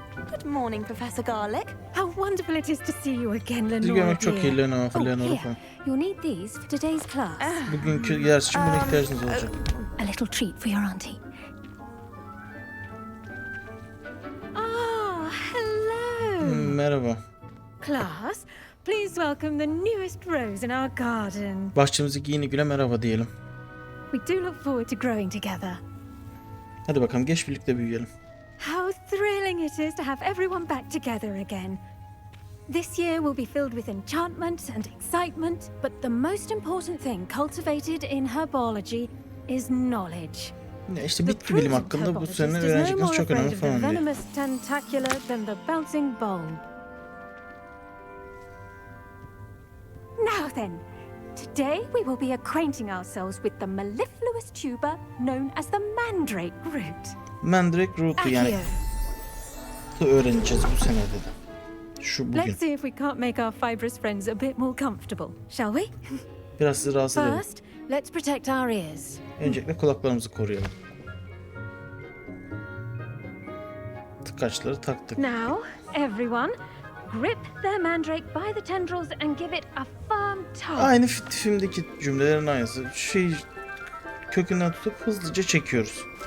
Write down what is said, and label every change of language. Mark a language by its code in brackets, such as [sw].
[en] Good morning, Professor Garlic. How wonderful it is to see you again, [tr] Sizi Lenore. görmek çok iyi Lenore. [en] Here. You'll need these for today's class. [tr] Bugünkü ders için buna ihtiyacınız olacak. [en] A little treat for your auntie. Hello. [tr] Merhaba. [en] Class, please welcome the newest rose in our garden. [tr] Bahçemizdeki yeni güle merhaba diyelim. [en] We do look forward to growing together. [tr] Hadi bakalım geç birlikte büyüyelim. [en] How thrilling it is to have everyone back together again. This year will be filled with enchantment and excitement, but the most important thing cultivated in herbology is knowledge. [tr] Ya işte bitki bilim hakkında bu sene öğrenecekleriniz çok önemli falan diyor. [en] Venomous tentacular than the bouncing bone. Now then, today we will be acquainting ourselves with the mellifluous tuber known as the mandrake root. [tr] Mandrake root'u yani öğreneceğiz bu sene dedi. Şu bugün. [en] Let's see if we can't make our fibrous friends a bit more comfortable, shall we? [tr] Biraz sizi rahatsız edelim. [en] First, let's protect our ears. [tr] Öncelikle kulaklarımızı koruyalım. Tıkaçları taktık. [en] Now, everyone, grip the mandrake by the tendrils and give it a firm tug. [tr] Aynı filmdeki cümlelerin aynısı. Kökünden tutup hızlıca çekiyoruz.